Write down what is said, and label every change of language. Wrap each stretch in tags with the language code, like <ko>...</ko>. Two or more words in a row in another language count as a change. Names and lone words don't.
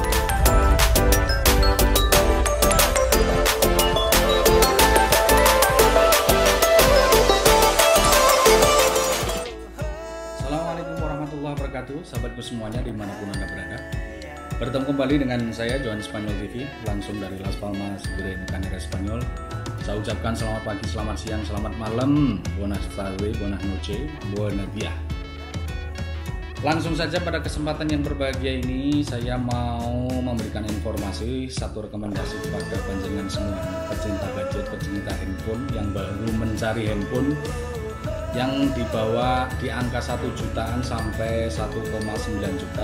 <ar>السلام عليكم ورحمة الله وبركاته,</ar> <id>sahabatku semuanya dimanapun Anda berada. Bertemu kembali dengan saya Johan Spanyol TV, langsung dari Las Palmas, Gran Canaria, Spanyol. Saya ucapkan selamat pagi, selamat siang, selamat malam,</id> <es>buenas tardes, buenas noches, buenos días.</es> <id>Langsung saja pada kesempatan yang berbahagia ini saya mau memberikan informasi, satu rekomendasi kepada panjenengan semua pecinta gadget, pecinta handphone yang baru mencari handphone yang dibawa di angka 1 jutaan sampai 1,9 juta.</id>